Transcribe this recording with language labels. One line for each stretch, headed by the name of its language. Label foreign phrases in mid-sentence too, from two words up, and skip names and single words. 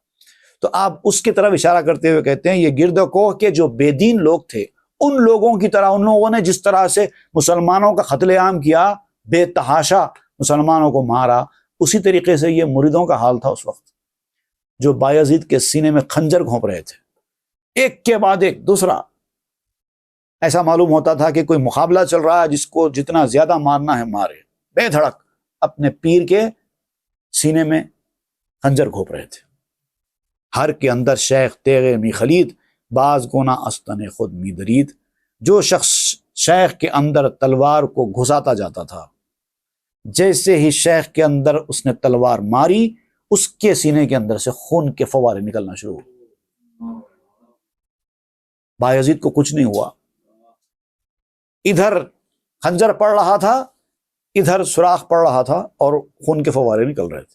Urdu: تو آپ اس کی طرف اشارہ کرتے ہوئے کہتے ہیں یہ گرد کوہ کے جو بے دین لوگ تھے، ان لوگوں کی طرح، ان لوگوں نے جس طرح سے مسلمانوں کا قتل عام کیا، بے تحاشا مسلمانوں کو مارا، اسی طریقے سے یہ مریدوں کا حال تھا اس وقت، جو بایزید کے سینے میں خنجر گھونپ رہے تھے، ایک کے بعد ایک دوسرا۔ ایسا معلوم ہوتا تھا کہ کوئی مقابلہ چل رہا ہے، جس کو جتنا زیادہ مارنا ہے مارے، بے دھڑک اپنے پیر کے سینے میں خنجر گھونپ رہے تھے۔
Persian: ہر کے اندر شیخ تیغ می خلید، باز گونا استن خود می درید۔
Urdu: جو شخص شیخ کے اندر تلوار کو گھساتا جاتا تھا، جیسے ہی شیخ کے اندر اس نے تلوار ماری، اس کے سینے کے اندر سے خون کے فوارے نکلنا شروع ہوئے۔ بایزید کو کچھ نہیں ہوا، ادھر خنجر پڑ رہا تھا، ادھر سوراخ پڑ رہا تھا اور خون کے فوارے نکل رہے تھے۔